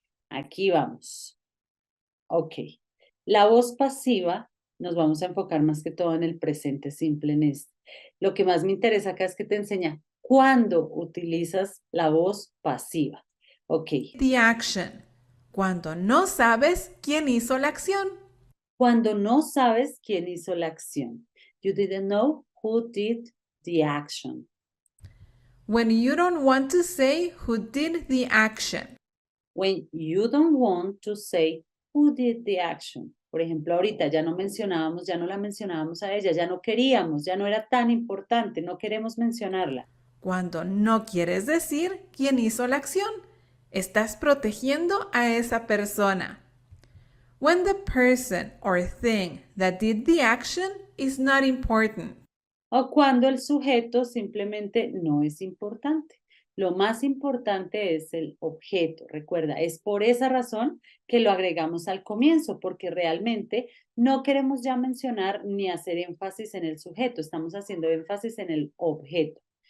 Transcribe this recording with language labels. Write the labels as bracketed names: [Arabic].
[Spanish] Aquí vamos. Ok. La voz pasiva nos vamos a enfocar más que todo en el presente simple en esto. Lo que más me interesa acá es que te enseña cuándo utilizas la voz pasiva. Ok. [English] The action. [Spanish] Cuando no sabes quién hizo la acción. Cuando no sabes quién hizo la acción. [English] You didn't know who did the action. When you don't want to say who did the action. When you don't want to say who did the action. [Spanish] Por ejemplo, ahorita ya no la mencionábamos a ella, ya no queríamos, ya no era tan importante, no queremos mencionarla. Cuando no quieres decir quién hizo la acción. Estás protegiendo a esa persona. [English] When the person or thing that did the action is not important. [Spanish] O cuando el sujeto simplemente no es importante. Lo más importante es el objeto. Recuerda, es por esa razón que lo agregamos al comienzo, porque realmente no queremos ya mencionar ni hacer énfasis en el sujeto, estamos haciendo énfasis en el objeto.